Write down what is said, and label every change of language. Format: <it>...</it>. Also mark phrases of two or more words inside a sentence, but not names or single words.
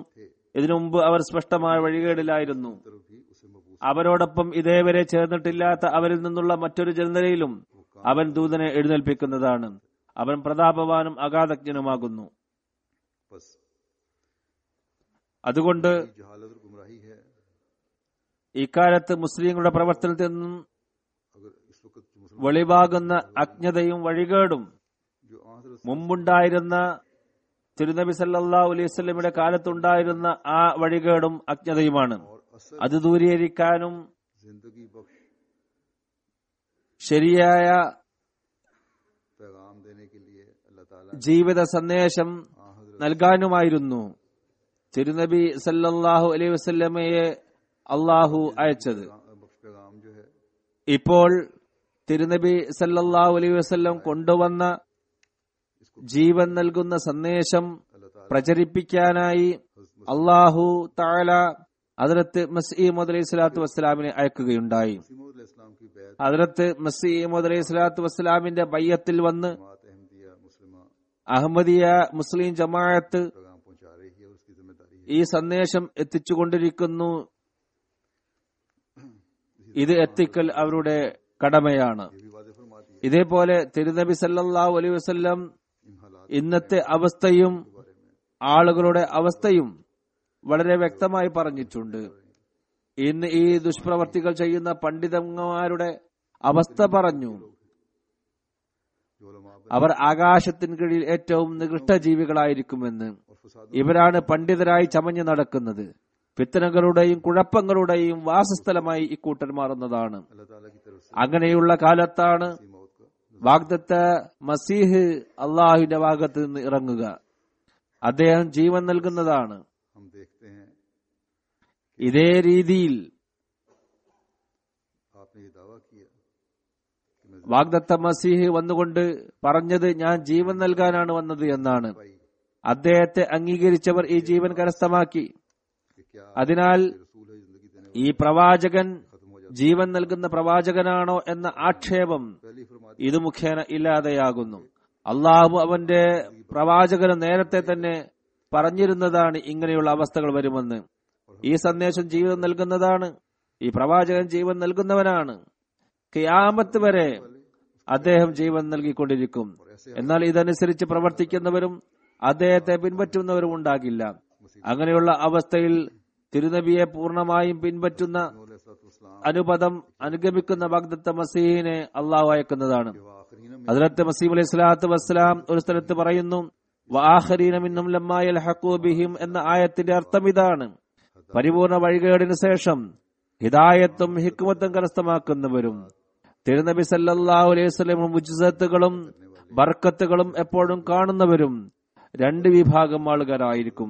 <ml>ഇതിനു മുമ്പ് അവർ സ്പഷ്ടമായ വഴികേടിലായിരുന്നു. അവരോടൊപ്പം ഇതേവരെ ചേർന്നിട്ടില്ലാത്ത അവരിൽ നിന്നുള്ള മറ്റൊരു ജനതയിലും അവൻ ദൂതനെ എഴുന്നേൽപ്പിക്കുന്നതാണ്. അവൻ പ്രതാപവാനും അഗാധജ്ഞനുമാകുന്നു.</ml> <ur>बस</ur> <ml>അതുകൊണ്ട്</ml> <ur>جہالت اور گمراہی ہے.</ur> <ml>ഇക്കാലത്ത് മുസ്ലിങ്ങളുടെ പ്രവർത്തനത്തിൽ നിന്നും</ml> <ur>اگر اس وقت جو مسلمان</ur> <ml>വെളിവാകുന്ന അജ്ഞതയും വഴികേടും</ml> <ur>جو حضرت</ur> <ml>മുമ്പുണ്ടായിരുന്ന തിരുനബി</ml> <ar>صلى الله عليه وسلم</ar> <ml>കാലത്തുണ്ടായിരുന്ന ആ വഴികേടും അജ്ഞതയുമാണ്.</ml> <ur>اور اصل</ur> <ml>അത് ദൂരീകരിക്കാനും</ml> <ur>زندگی بخش</ur> <ml>ശരിയായ</ml> <ur>پیغام دینے کے لیے اللہ تعالیٰ</ur> <ml>ജീവിത സന്ദേശം</ml> <ur>हजरत</ur> <ml>നൽകാനുമായിരുന്നു തിരുനബി</ml> <ar>صلى الله عليه وسلم</ar> <ml>അള്ളാഹു അയച്ചത്.</ml> <ur>بخش پیغام جو ہے</ur> <ml>ഇപ്പോൾ തിരുനബി</ml> <ar>صلى الله عليه وسلم</ar> <ml>കൊണ്ടുവന്ന ജീവൻ നൽകുന്ന സന്ദേശം</ml> <ur>اللہ تعالیٰ</ur> <ml>പ്രചരിപ്പിക്കാനായി</ml> <ar>الله تعالى</ar> <ml>ഹദ്റത്ത് മസീഹ്</ml> <ar>عليه الصلاة والسلام</ar> <ml>അയക്കുകയുണ്ടായി.</ml> <ur>مسیح اسلام کی بیعت</ur> <ml>ഹദ്റത്ത് മസീഹ്</ml> <ar>عليه الصلاة والسلام</ar> <ml>ബയ്യത്തിൽ വന്ന്</ml> <ur>جماعت احمدیہ مسلمہ</ur> <ml>അഹമ്മദിയ മുസ്ലിം ജമാഅത്ത്</ml> <ur>پیغام پہنچا رہی ہے اور اس کی ذمہ داری ہے.</ur> <ml>ഈ സന്ദേശം എത്തിച്ചുകൊണ്ടിരിക്കുന്നു. ഇത് എത്തിക്കൽ അവരുടെ കടമയാണ്.</ml> <ur>یہ بھی وعدے فرماتی ہے</ur> <ml>ഇതേപോലെ തിരുനബി</ml> <ar>صلى الله عليه وسلم</ar> <ur>ان حالات</ur> <ml>ഇന്നത്തെ അവസ്ഥയും</ml> <ur>کے بارے میں</ur> <ml>ആളുകളുടെ അവസ്ഥയും വളരെ വ്യക്തമായി പറഞ്ഞിട്ടുണ്ട്. ഇന്ന് ഈ ദുഷ്പ്രവർത്തികൾ ചെയ്യുന്ന പണ്ഡിതന്മാരുടെ അവസ്ഥ പറഞ്ഞു.</ml> <ur>جو علما</ur> <ml>അവർ ആകാശത്തിന് കീഴിൽ ഏറ്റവും നികൃഷ്ട ജീവികളായിരിക്കുമെന്ന്.</ml> <ur>اور فساد</ur> <ml>ഇവരാണ് പണ്ഡിതരായി ചമഞ്ഞു നടക്കുന്നത്. ഫിത്നകളുടെയും കുഴപ്പങ്ങളുടെയും വാസസ്ഥലമായി ഇക്കൂട്ടർ മാറുന്നതാണ്.</ml> <ur>اللہ تعالیٰ کی طرف سے</ur> <ml>അങ്ങനെയുള്ള കാലത്താണ്</ml> <ur>اسی موت کا</ur> <ml>വാഗ്ദത്ത മസീഹ് അള്ളാഹുവിന്റെ ഭാഗത്ത് നിന്ന് ഇറങ്ങുക. അദ്ദേഹം ജീവൻ നൽകുന്നതാണ്.</ml> <ur>ہم دیکھتے ہیں</ur> <ml>ഇതേ രീതിയിൽ</ml> <ur>آپ نے یہ دعویٰ کیا کہ میں</ur> <ml>വാഗ്ദത്ത മസീഹ് വന്നുകൊണ്ട് പറഞ്ഞത് ഞാൻ ജീവൻ നൽകാനാണ് വന്നത് എന്നാണ്.</ml> <ur>भाई</ur> <ml>അദ്ദേഹത്തെ അംഗീകരിച്ചവർ ഈ ജീവൻ കരസ്ഥമാക്കി.</ml> <ur>کہ کیا</ur> <ml>അതിനാൽ</ml> <ur>یہ رسول ہے زندگی دینے</ur> <ml>ഈ പ്രവാചകൻ</ml> <ur>ختم ہو جاتا</ur> <ml>ജീവൻ നൽകുന്ന പ്രവാചകനാണോ എന്ന ആക്ഷേപം</ml> <ur>پہلی فرماتی</ur> <ml>ഇത് മുഖേന ഇല്ലാതെയാകുന്നു. അള്ളാഹു അവന്റെ പ്രവാചകന് നേരത്തെ തന്നെ പറഞ്ഞിരുന്നതാണ് ഇങ്ങനെയുള്ള അവസ്ഥകൾ വരുമെന്ന്. ഈ സന്ദേശം ജീവൻ നൽകുന്നതാണ്. ഈ പ്രവാചകൻ ജീവൻ നൽകുന്നവനാണ്. ഖിയാമത്ത് വരെ അദ്ദേഹം ജീവൻ നൽകിക്കൊണ്ടിരിക്കും. എന്നാൽ ഇതനുസരിച്ച് പ്രവർത്തിക്കുന്നവരും അദ്ദേഹത്തെ പിൻപറ്റുന്നവരും ഉണ്ടാകില്ല. അങ്ങനെയുള്ള അവസ്ഥയിൽ തിരുനബിയെ പൂർണ്ണമായും പിൻപറ്റുന്ന</ml> <ur>इस्लाम</ur> <ml>അനുപദം അനുഗമിക്കുന്ന വാഗ്ദത്ത മസീഹിനെ അള്ളാഹു അയക്കുന്നതാണ്.</ml> <ur>کے آخرین میں</ur> <ml>ഹദ്റത്ത് മസീഹ്</ml> <ar>عليه الصلاة والسلام</ar> <ml>ഒരു സ്ഥലത്ത് പറയുന്നു,</ml> <ar>وآخرين منهم لما يلحقوا بهم</ar> <ml>എന്ന ആയത്തിന്റെ അർത്ഥം ഇതാണ്: പരിപൂർണ വഴികേടിന് ശേഷം ഹിദായത്തും ഹിക്മത്തും കരസ്ഥമാക്കുന്നവരും തിരുനബി</ml> <ar>صلى الله عليه وسلم</ar> <ml>മുജ്സത്തുകളും ബർക്കത്തുകളും എപ്പോഴും കാണുന്നവരും രണ്ട് വിഭാഗം ആളുകാരായിരിക്കും.</ml>